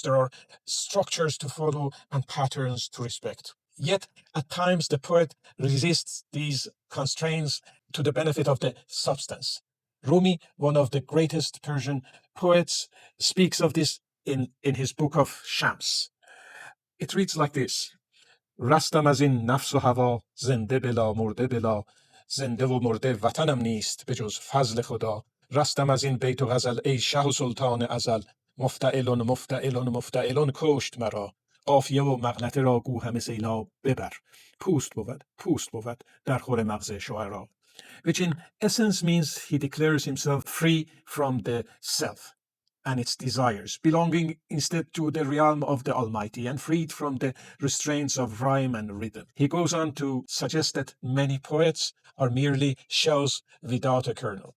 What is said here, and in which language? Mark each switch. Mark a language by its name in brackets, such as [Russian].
[English] There are structures to follow and patterns to respect. Yet, at times, the poet resists these constraints to the benefit of the substance. Rumi, one of the greatest Persian poets, speaks of this in his book of Shams. It reads like this: [Persian] رستم از این نفس و هوا زنده بلا مرده بلا زنده و مرده وطنم نیست به جز فضل خدا رستم از این بیت و غزل ای شه و سلطان ازل مفتعلون مفتعلون مفتعلون کشت مرا قافیه و مغلطه را گو همه سیلاب ببر پوست بود در خور مغز شعرا. [English] Which in essence means he declares himself free from the self and its desires, belonging instead to the realm of the Almighty and freed from the restraints of rhyme and rhythm. He goes on to suggest that many poets are merely shells without a kernel.